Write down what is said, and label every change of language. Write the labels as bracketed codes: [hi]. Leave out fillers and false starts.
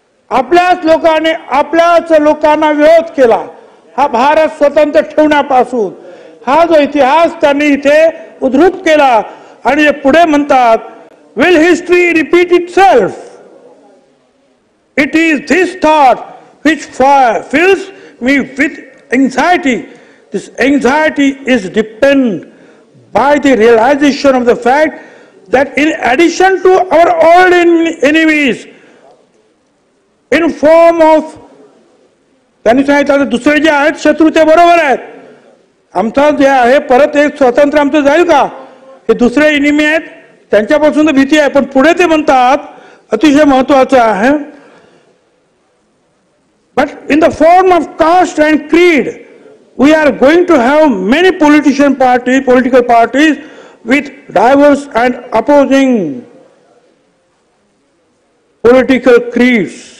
[mr] आपल्याच लोकांनी आपल्याच लोकांना विरोध केला. हा भारत स्वतंत्र ठेवण्यापासून हा जो इतिहास त्यांनी इथे उद्धृत केला आणि जे पुढे म्हणतात, [en] will history repeat itself? It is this thought which fills me with anxiety. This anxiety is dependent by the realization of the fact that in addition to our old enemies in form of [mr] त्यांनी सांगितलं दुसरे जे आहेत शत्रू ते बरोबर आहेत, आमचा जे आहे परत एक स्वातंत्र्य आमचं जाईल का, हे दुसरे इनिमी आहेत, त्यांच्यापासून तर भीती आहे. पण पुढे ते म्हणतात अतिशय महत्वाचं आहे, [en] but in the form of caste and creed we are going to have many political parties with diverse and opposing political creeds.